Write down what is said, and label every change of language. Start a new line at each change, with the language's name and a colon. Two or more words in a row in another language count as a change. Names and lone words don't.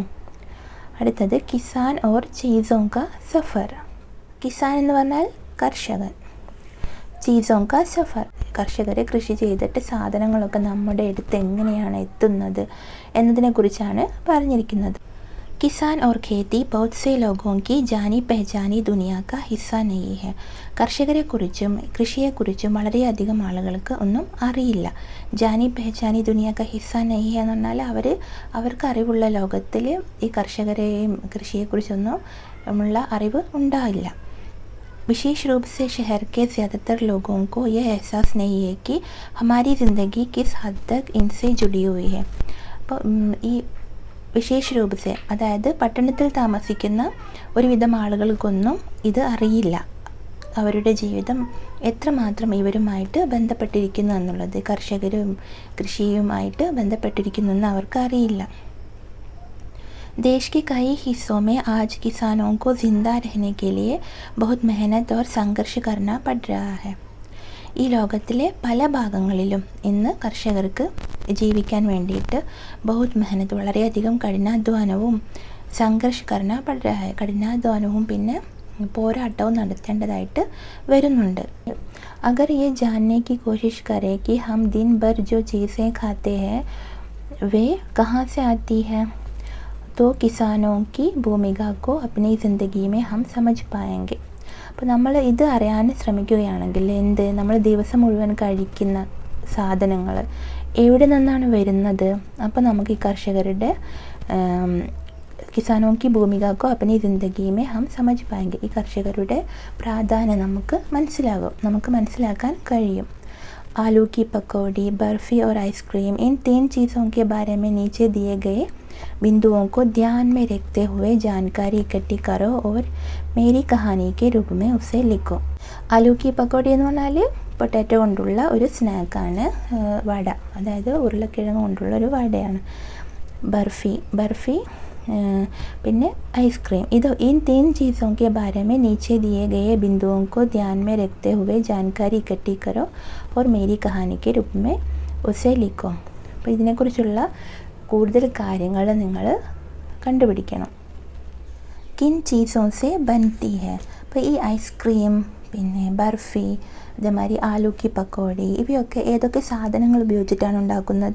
Malayalam: അടുത്തത് കിസാൻ ഓർ ചീസോങ്ക സഫർ. കിസാൻ എന്ന് പറഞ്ഞാൽ കർഷകൻ, ചീസോങ്ക സഫർ കർഷകരെ കൃഷി ചെയ്തിട്ട് സാധനങ്ങളൊക്കെ നമ്മുടെ അടുത്ത് എങ്ങനെയാണ് എത്തുന്നത് എന്നതിനെക്കുറിച്ചാണ് പറഞ്ഞിരിക്കുന്നത്.
Hindi: किसान और खेती बहुत से ലോഗോं की जानी पहचानी दुनिया का हिस्सा नहीं है.
Malayalam: കർഷകരെക്കുറിച്ചും കൃഷിയെക്കുറിച്ചും വളരെയധികം ആളുകൾക്ക് ഒന്നും അറിയില്ല.
Hindi: जानी पहचानी दुनिया का हिस्सा नहीं
Malayalam: എന്ന് പറഞ്ഞാൽ അവർക്ക് അറിവുള്ള ലോകത്തിൽ ഈ കർഷകരെയും കൃഷിയെക്കുറിച്ചൊന്നും ഉള്ള അറിവ് ഉണ്ടാവില്ല.
Hindi: विशेष रूप से शहर के ज़्यादातर लोगों को यह एहसास नहीं है कि हमारी ज़िंदगी किस हद तक इनसे जुड़ी हुई है.
Malayalam: അപ്പോൾ ഈ
Hindi: विशेष रूप से
Malayalam: അതായത് പട്ടണത്തിൽ താമസിക്കുന്ന ഒരുവിധം ആളുകൾക്കൊന്നും ഇത് അറിയില്ല, അവരുടെ ജീവിതം എത്രമാത്രം ഇവരുമായിട്ട് ബന്ധപ്പെട്ടിരിക്കുന്നു എന്നുള്ളത്, കർഷകരും കൃഷിയുമായിട്ട് ബന്ധപ്പെട്ടിരിക്കുന്നു എന്ന് അവർക്ക് അറിയില്ല.
Hindi: देश के कई हिस्सों में आज किसानों को ज़िंदा रहने के लिए बहुत मेहनत और संघर्ष करना पड़ रहा है.
Malayalam: ഈ ലോകത്തിലെ പല ഭാഗങ്ങളിലും ഇന്ന് കർഷകർക്ക് ജീവിക്കാൻ വേണ്ടിയിട്ട്
Hindi: बहुत मेहनत
Malayalam: വളരെയധികം കഠിനാധ്വാനവും കഠിനാധ്വാനവും പിന്നെ പോരാട്ടവും നടത്തേണ്ടതായിട്ട് വരുന്നുണ്ട്.
Hindi: अगर ये जानने की कोशिश करें कि हम दिन भर जो चीज़ें खाते हैं वे कहाँ से आती हैं तो किसानों की भूमिका को अपनी ज़िंदगी में हम समझ पाएंगे.
Malayalam: അപ്പോൾ നമ്മൾ ഇത് അറിയാൻ ശ്രമിക്കുകയാണെങ്കിൽ നമ്മൾ ദിവസം മുഴുവൻ കഴിക്കുന്ന സാധനങ്ങൾ എവിടെ നിന്നാണ് വരുന്നത്, അപ്പോൾ നമുക്ക് ഈ കർഷകരുടെ
Hindi: കിസാനോं की भूमिका को अपनी ज़िंदगी में हम समझ पाएंगे
Malayalam: ഈ കർഷകരുടെ പ്രാധാന്യം നമുക്ക് മനസ്സിലാക്കാൻ കഴിയും.
Hindi: आलू की पकौड़ी, बर्फ़ी और आइसक्रीम, इन 3 चीज़ों के बारे में नीचे दिए गए बिंदुओं को ध्यान में रखते हुए जानकारी इकट्ठी करो और मेरी कहानी के रूप में उसे लिखो. आलू की पकौड़ी
Malayalam: എന്ന് പറഞ്ഞാൽ പൊട്ടാറ്റോ കൊണ്ടുള്ള ഒരു സ്നാക്കാണ്, വട, അതായത് ഉരുളക്കിഴങ്ങ് കൊണ്ടുള്ള ഒരു വടയാണ്. ബർഫി പിന്നെ ഐസ്ക്രീം, ഇത്
Hindi: इन 3 चीज़ों के बारे में नीचे दिए गए बिंदुओं को ध्यान में रखते हुए जानकारी इकट्ठी करो और मेरी कहानी के रूप में उसे लिखो.
Malayalam: അപ്പോൾ ഇതിനെക്കുറിച്ചുള്ള കൂടുതൽ കാര്യങ്ങൾ നിങ്ങൾ കണ്ടുപിടിക്കണം.
Hindi: किन चीज़ों से बनती है.
Malayalam: അപ്പോൾ ഈ ഐസ്ക്രീം പിന്നെ ബർഫി അതേമാതിരി
Hindi: आलू की पकौड़ी
Malayalam: ഇവയൊക്കെ ഏതൊക്കെ സാധനങ്ങൾ ഉപയോഗിച്ചിട്ടാണ് ഉണ്ടാക്കുന്നത്?